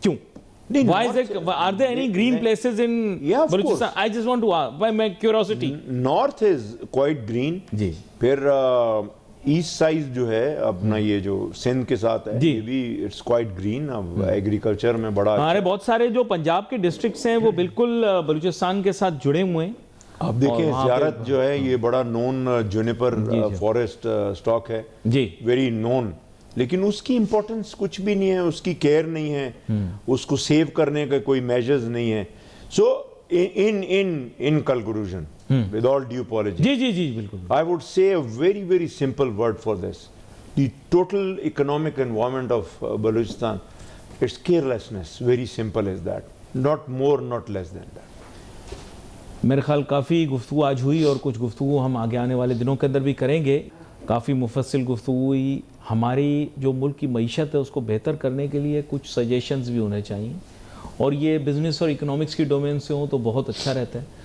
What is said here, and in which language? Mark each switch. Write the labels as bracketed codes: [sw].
[ur] کیوں؟ [en] Why is it? Are there any green places in Balochistan? I just want to ask, by my curiosity. North is quite green. [ur] جی. پھر asset side جو ہے اپنا یہ جو سندھ کے ساتھ ہے, یہ بھی [en] It's quite green. [ur] اب ایگریکلچر میں بڑا ہمارے بہت سارے جو پنجاب کے ڈسٹرکٹس ہیں وہ بالکل بلوچستان کے ساتھ جڑے ہوئے ہیں, آپ دیکھیں زیارت جو ہے یہ بڑا نون جونیپر فارسٹ سٹاک ہے، جی [en] very known, [ur] لیکن اس کی امپورٹنس کچھ بھی نہیں ہے، اس کی کیئر نہیں ہے، اس کو سیو کرنے کا کوئی میجرز نہیں ہے. سو [en] in conclusion, with all due apology, [ur] جی جی جی بالکل. [en] I would say a very simple word for this. The total economic environment of Balochistan, it's carelessness, very simple as that. Not more, not less than that. [ur] میرے خیال کافی گفتگو آج ہوئی اور کچھ گفتگو ہم آگے آنے والے دنوں کے اندر بھی کریں گے. کافی مفصل گفتگو ہوئی. ہماری جو ملک کی معیشت ہے اس کو بہتر کرنے کے لیے کچھ سجیشنز بھی ہونے چاہیے، اور یہ بزنس اور اکنامکس کی ڈومین سے ہوں تو بہت اچھا رہتا ہے.